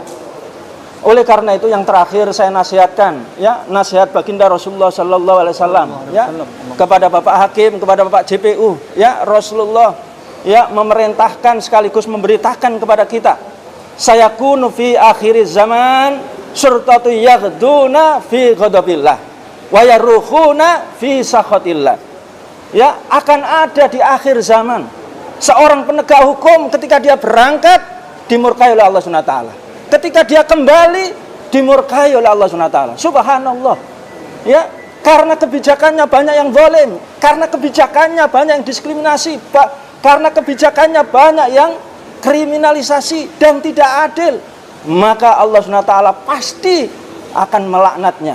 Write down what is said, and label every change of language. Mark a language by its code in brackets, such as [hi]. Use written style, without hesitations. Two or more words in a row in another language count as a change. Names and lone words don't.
[id] Oleh karena itu yang terakhir saya nasihatkan ya, nasihat baginda Rasulullah [ar] صلى الله عليه وسلم [id] ya, kepada Bapak Hakim, kepada Bapak JPU ya, Rasulullah ya memerintahkan sekaligus memberitakan kepada kita, [ar] سيكون في آخر زمان شرطة يغدون في غضب الله ويروحون في سخط الله. [id] Ya, akan ada di akhir zaman seorang penegak hukum ketika dia berangkat dimurkai oleh Allah [ar] سبحانه وتعالى. [id] Ketika dia kembali dimurkai oleh Allah SWT. Subhanallah ya, karena kebijakannya banyak yang zalim, karena kebijakannya banyak yang diskriminasi, karena kebijakannya banyak yang kriminalisasi dan tidak adil, maka Allah SWT pasti akan melaknatnya.